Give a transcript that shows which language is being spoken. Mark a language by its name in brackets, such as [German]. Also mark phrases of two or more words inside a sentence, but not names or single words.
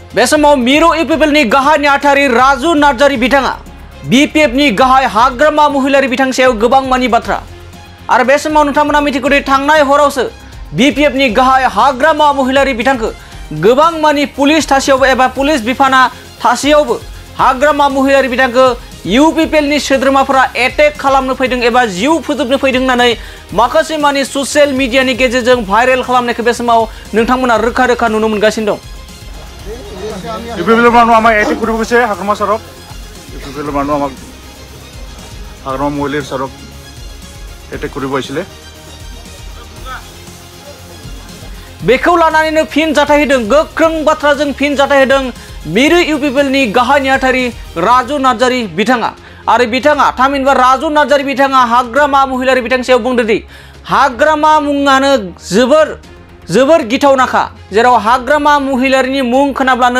[Bodo] बे समाव मिरु इउपिपिएलनि गाहाय नेहाथारि राजु नार्जारि बिथाङा बिपिएफनि गाहाय हाग्रामा महिलारि बिथांनि सायाव गोबां मानि बाथ्रा आरो बे समाव नोंथांमोना मिथिगौ दि थांनाय हरावसो बिपिएफनि गाहाय हाग्रामा महिलारि बिथांखौ गोबां मानि पुलिस थासेयावबो एबा पुलिस बिफाना थासेयावबो हाग्रामा महिलारि बिथांखौ इउपिपिएलनि सोद्रोमाफोरा एटेक खालामनो फैदों एबा जिउ फोजोबनो फैदों होननानै माखासे मानि ससियेल मिडियानि गेजेरजों भाइरेल खालामनायखौ बे समाव नोंथांमोना रोखा रोखा नुनो मोनगासिनो दं। [Assamese] ইউপিপিএলৰ মানুহ আমাক এটেক কৰিব গৈছে হাগ্ৰামা ছাৰক ইউপিপিএলৰ মানুহ আমাক হাগ্ৰামা মহিলাৰ ছাৰক এটেক কৰিব আহিছিলে [Bodo] बेखौ लानानैनो फिन जाथाय होदों गोख्रों बाथ्राजों फिन जाथाय होदों मिरु इउपिपिएलनि गाहाय नेहाथारि राजु नार्जारि बिथाङा आरो बिथाङा थामहिनबा राजु नार्जारि बिथाङा हाग्रामा महिलारि बिथांनि सायाव बुंदों दि हाग्रामा मुङानो जोबोर गिथावनाखा जेराव हाग्रामा महिलारिनि मुं खोनाब्लानो